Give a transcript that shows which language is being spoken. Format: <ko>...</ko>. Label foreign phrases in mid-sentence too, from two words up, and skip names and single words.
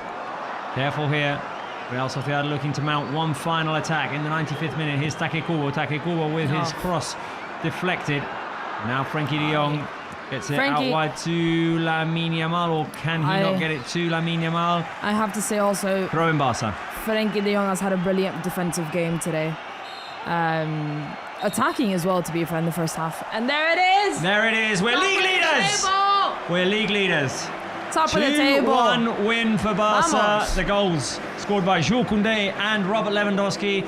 <en>Careful here. Real Sociedad looking to mount one final attack in the 95th minute. Here's Take Kubo with his cross deflected. Now Frenkie de Jong gets it out wide to Lamine Yamal, or can he not get it to Lamine Yamal? I have to say also... Throw in Barca. Frenkie de Jong has had a brilliant defensive game today. Attacking as well, to be fair, in the first half. And there it is! We're league leaders! Top of the table! 2-1 win for Barca. Vamos. The goals scored by Jules Koundé and Robert Lewandowski.</en>